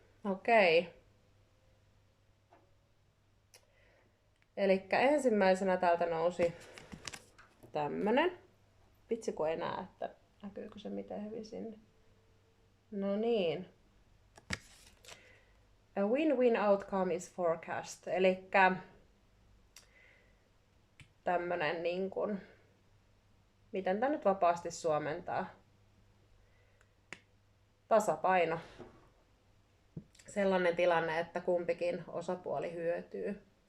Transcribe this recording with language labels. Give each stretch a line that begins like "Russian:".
Finnish: Okei. Elikkä ensimmäisenä täältä nousi tämmönen. Vitsi kun ei näe, että näkyykö se miten hyvin sinne. No niin.
English: A win-win outcome is forecast.
Finnish: Elikkä tämmönen niin kuin, miten tää nyt vapaasti suomentaa? Tasapaino. Sellainen tilanne, että kumpikin osapuoli hyötyy.